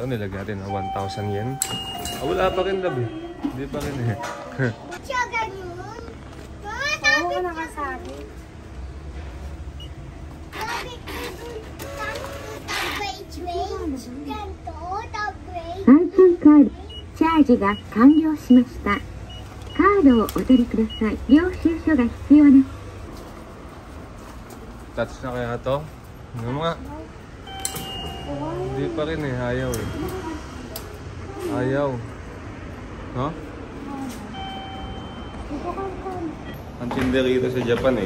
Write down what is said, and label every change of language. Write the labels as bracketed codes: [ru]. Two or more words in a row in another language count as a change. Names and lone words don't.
[tl] Nilagyan natin ng 1,000 yen. Ah, wala pa rin lab eh. Hindi pa rin eh. Siya ganun. Oo, nakasabi. [ja] Banking カードチャージが完了しました。カードをお取りください。領収書が必要です。 [tl] Touch na kaya to? Ano mga? Hindi pa rin eh. Ayaw eh. Ayaw. No? Ang tindi rito sa Japan eh.